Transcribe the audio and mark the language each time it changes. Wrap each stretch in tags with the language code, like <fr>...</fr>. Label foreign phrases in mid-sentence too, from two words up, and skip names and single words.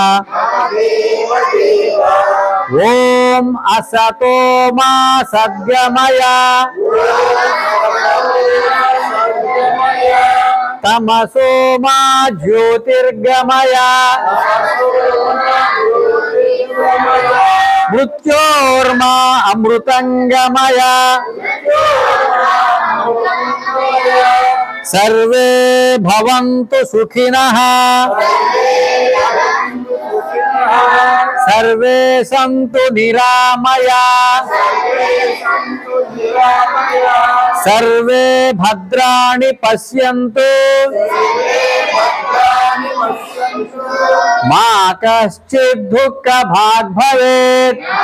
<sa>ఓం అసతో మా సద్గమయ, తమసో మా జ్యోతిర్గమయ, మృత్యోర్మా అమృతంగమయ. सर्वे भवन्तु सुखिनः, सर्वे सन्तु निरामया, सर्वे भद्राणि पश्यन्तु, मा कश्चित् दुःखभाग् भवेत्.</sa>